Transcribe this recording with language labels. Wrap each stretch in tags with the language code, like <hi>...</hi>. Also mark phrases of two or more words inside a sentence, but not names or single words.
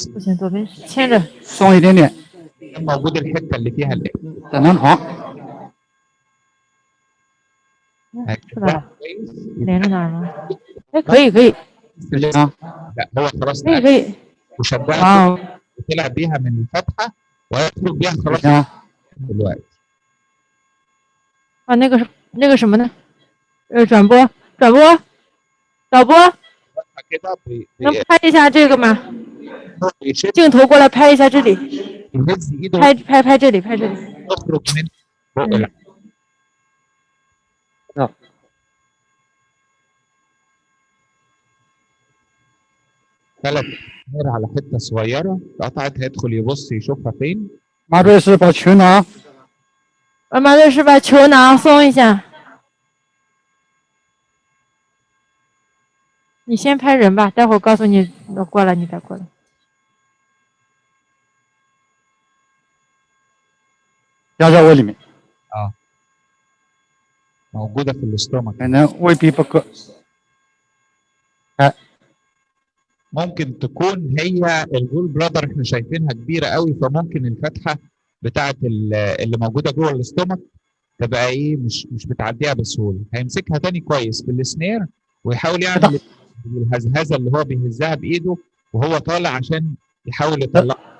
<zh>不行，左边牵着。松一点点。</zh> <ar>موجود الحته اللي فيها</ar> <zh>胆囊床。是吧？连着哪儿吗？哎，可以。</zh> <ar>لا هو خلاص.</ar> <zh>可以。</zh> <ar>وشدها وطلع بيها من الفتحه ويخرج بيها خلاص دلوقتي.</ar> <zh>啊，那个什么呢？转播。导播。能拍一下这个吗？镜头过来拍一下这里。拍这里。</zh> <ar>ثلاث سنير على حته صغيره اتقطعت، هيدخل يبص يشوفها فين.</ar> <zh>麻醉师把球囊马律师把球囊松一下。你先拍人吧，待会儿告诉你我过来，你再过来。压在胃里面。</zh> <ar>موجودة في الاستومك.</ar> <zh>胃壁不够。</zh> <ar>ممكن تكون هي</ar> <en>gall bladder</en> <ar>احنا شايفينها كبيرة قوي، فممكن الفتحة بتاعت اللي موجودة جوه الاستومك تبقى ايه مش بتعديها بسهولة. هيمسكها تاني كويس بالسنير ويحاول يعمل الهزهزة اللي هو بيهزها بإيده وهو طالع عشان يحاول يطلعها.</ar>